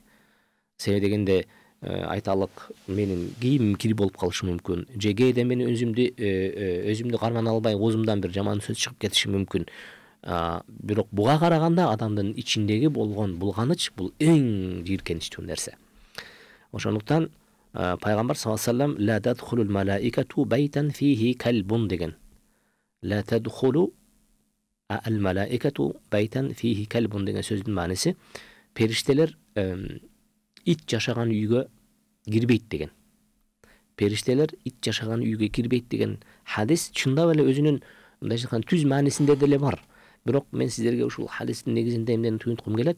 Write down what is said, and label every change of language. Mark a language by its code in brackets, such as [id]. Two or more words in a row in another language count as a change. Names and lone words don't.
[ky] Себеби дегенде, айталык, менин кийимим кир болуп калышы мүмкүн. Же кээде мен өзүмдү кармана албай, оозумдан бир жаман сөз чыгып кетиши мүмкүн. Бирок буга караганда адамдын ичиндеги болгон булганыч бул эң жийиркеничтүү нерсе. Ошондуктан пайгамбар [ar] صلى الله عليه وسلم لا تدخل الملائكة بيتا فيه كلب [ky] деген. [ar] لا تدخل الملائكة بيتا فيه كلب [ky] деген сөздүн мааниси периштелер ит жашаган үйгө кирбейт деген. Периштелер ит жашаган үйгө кирбейт деген хадис чындап эле өзүнүн мындай айтканда түз маанисинде деле бар. Бирок мен сиздерге ушул хадистин негизинде эмнени туюнткум келет?